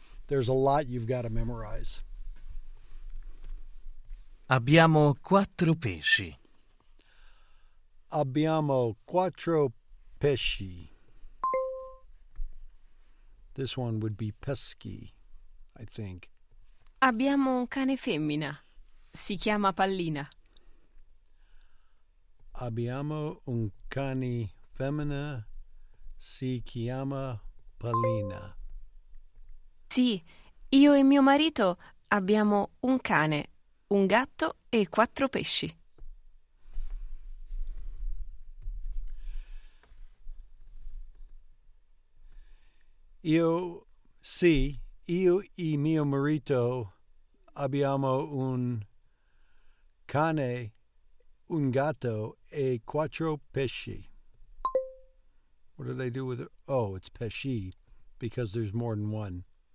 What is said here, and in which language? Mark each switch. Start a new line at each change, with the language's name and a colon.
English: There's a lot you've got to memorize.
Italian: Abbiamo 4 pesci. Abbiamo 4 pesci.
English: This one would be pesci, I think.
Italian: Abbiamo un cane femmina. Si chiama Pallina. Abbiamo un cane femmina. Si chiama Pallina. Sì, io e mio marito abbiamo un cane, un gatto e 4 pesci. Io e mio marito abbiamo un cane, un gatto e 4 pesci.
English: What did I do with it? Oh, it's pesci because there's more than one.